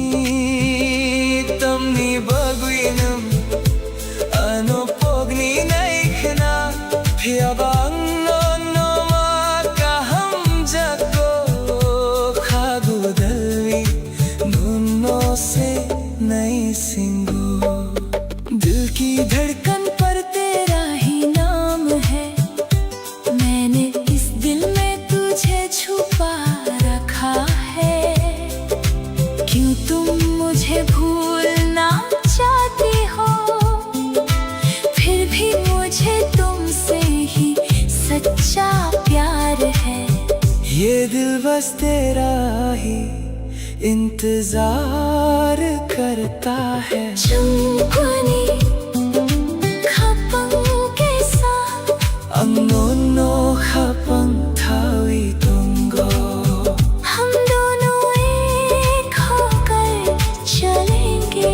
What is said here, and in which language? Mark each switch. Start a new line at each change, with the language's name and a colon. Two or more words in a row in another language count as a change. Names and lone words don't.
Kok Borok: tamni baguinam ano pogni nai khna phiabang no no ma kaham jako khagu dalwi nuno se nai singo
Hindi: दिल की धड़कन पर तेरा ही नाम है। मैंने इस दिल में तुझे छुपा रखा है। क्यों तुम मुझे भूलना चाहती हो, फिर भी मुझे तुमसे ही सच्चा प्यार है। ये दिल बस तेरा ही इंतजार करता है।
Kok Borok: चुनkwani Annono khapang thawi tongo
Hindi: हम दोनों एक होकर चलेंगे।